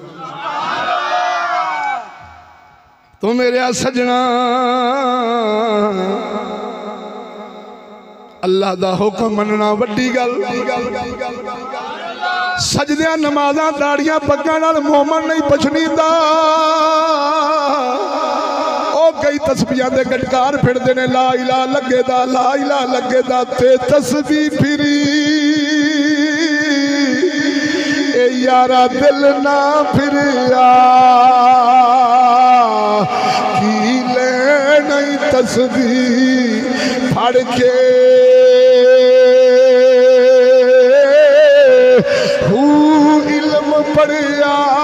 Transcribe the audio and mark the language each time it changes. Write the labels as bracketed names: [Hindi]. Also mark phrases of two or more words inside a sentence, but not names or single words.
[Punjabi] تو میرے سجنا اللہ دا حکم مننا وڈی گل، سجدیاں نمازاں داڑھیاں پگاں نال مومن نہیں پچھانیندا. کئی تسبیحاں دے گٹکار پھردے نے, [Arabic] لا إله [Punjabi] لگیندا, [Arabic] لا إله [Punjabi] لگیندا تے تسبیح پھری اے یارا دل نہ پھریا کی لے نہیں تسبیح پھڑ کے ہو علم پڑھیا